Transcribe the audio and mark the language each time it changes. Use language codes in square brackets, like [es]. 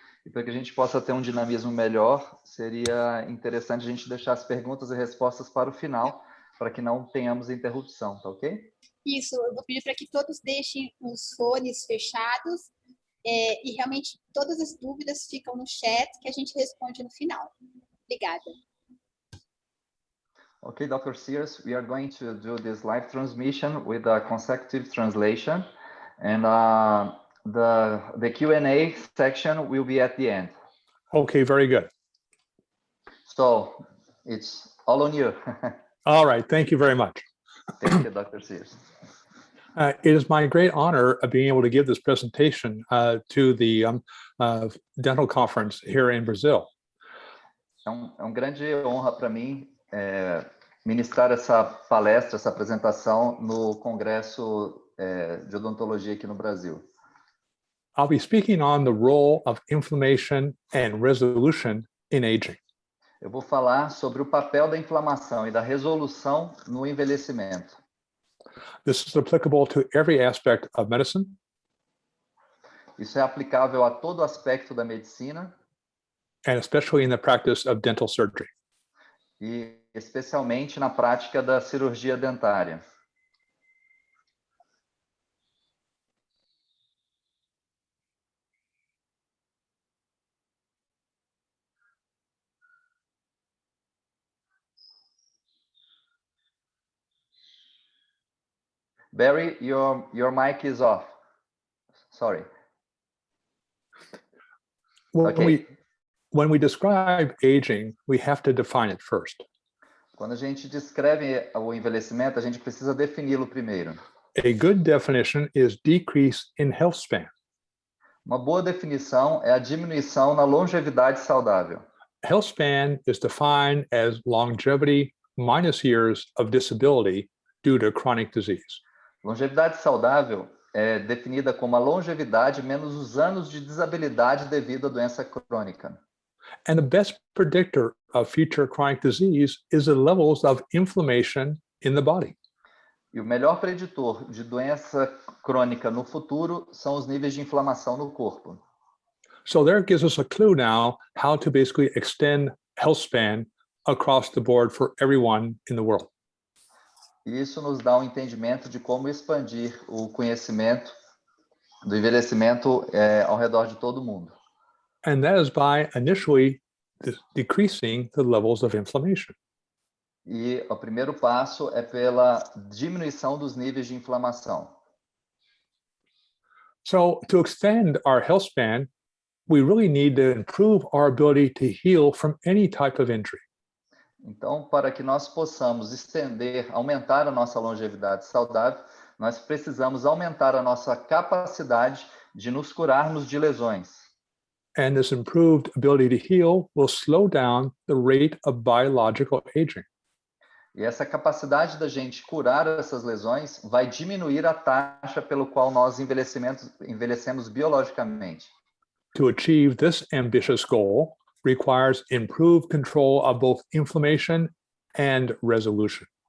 [pt] E para que a gente possa ter um dinamismo melhor, seria interessante a gente deixar as perguntas e respostas para o final, para que não tenhamos interrupção, tá ok? Isso, eu vou pedir para que todos deixem os fones fechados e realmente todas as dúvidas ficam no chat que a gente responde no final. Obrigada. [en] Okay, Dr. Sears, we are going to do this live transmission with a consecutive translation, and the Q&A section will be at the end. Okay, very good. So it's all on you. All right, thank you very much. Thank you, Dr. Sears. It is my great honor of being able to give this presentation to the dental conference here in Brazil. [pt] É uma grande honra para mim ministrar essa palestra, essa apresentação no Congresso de Odontologia aqui no Brasil. [en] I'll be speaking on the role of inflammation and resolution in aging. [pt] Eu vou falar sobre o papel da inflamação e da resolução no envelhecimento. [en] This is applicable to every aspect of medicine. [pt] Isso é aplicável a todo aspecto da medicina. [en] And especially in the practice of dental surgery. [pt] E especialmente na prática da cirurgia dentária. [en] Barry, your mic is off. Sorry. When we describe aging, we have to define it first. [pt] Quando a gente descreve o envelhecimento, a gente precisa defini-lo primeiro. [en] A good definition is decrease in health span. [pt] Uma boa definição é a diminuição na longevidade saudável. [en] Health span is defined as longevity minus years of disability due to chronic disease. [pt] Longevidade saudável é definida como a longevidade menos os anos de desabilidade devido à doença crônica. [en] And the best predictor of future chronic disease is the levels of inflammation in the body. [pt] E o melhor preditor de doença crônica no futuro são os níveis de inflamação no corpo. [en] So there gives us a clue now how to basically extend health span across the board for everyone in the world. [pt] E isso nos dá um entendimento de como expandir o conhecimento do envelhecimento ao redor de todo mundo. [en] And that is by initially decreasing the levels of inflammation. [pt] E o primeiro passo é pela diminuição dos níveis de inflamação. [en] So to extend our health span, we really need to improve our ability to heal from any type of injury. [pt] Então, para que nós possamos aumentar a nossa longevidade saudável, nós precisamos aumentar a nossa capacidade de nos curarmos de lesões. [en] And this improved ability to heal will slow down the rate of biological aging. [pt] E essa capacidade da gente curar essas lesões vai diminuir a taxa pelo qual nós envelhecemos biologicamente. [en] To achieve this ambitious goal requires improved control of both inflammation and resolution.